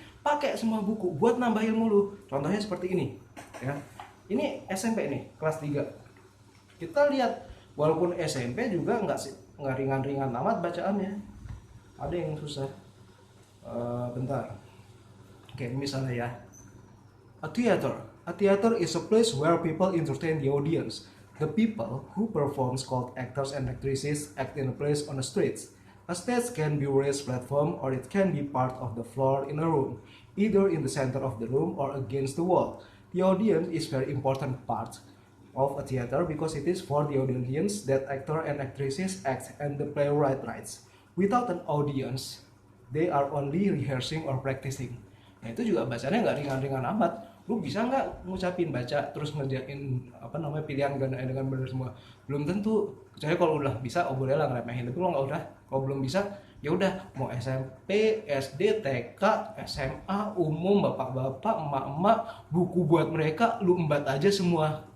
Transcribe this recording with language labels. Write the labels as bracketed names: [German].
[Indonesian] Pakai semua buku buat nambah ilmu lu. Contohnya seperti ini ya. Ini SMP nih, kelas 3. Kita lihat, walaupun SMP juga nggak ringan-ringan amat bacaannya, ada yang susah. Bentar. Oke, misalnya ya. [English] A theater is a place where people entertain the audience. The people who perform, called actors and actresses, act in a place on the streets. A stage can be a raised platform or it can be part of the floor in a room, either in the center of the room or against the wall. The audience is very important part of a theater because it is for the audience that actor and actresses act and the playwright writes. Without an audience, they are only rehearsing or practicing. [Indonesian] Nah itu juga bacanya nggak ringan-ringan amat. Lu bisa nggak ngucapin baca terus ngerjain pilihan ganda dengan benar semua? Belum tentu. Kecuali kalau udah bisa, oh boleh lah ngeremehin. Tapi kalau nggak udah, kalau belum bisa, ya udah mau SMP, SD, TK, SMA, umum, bapak-bapak, emak-emak, buku buat mereka lu embat aja semua.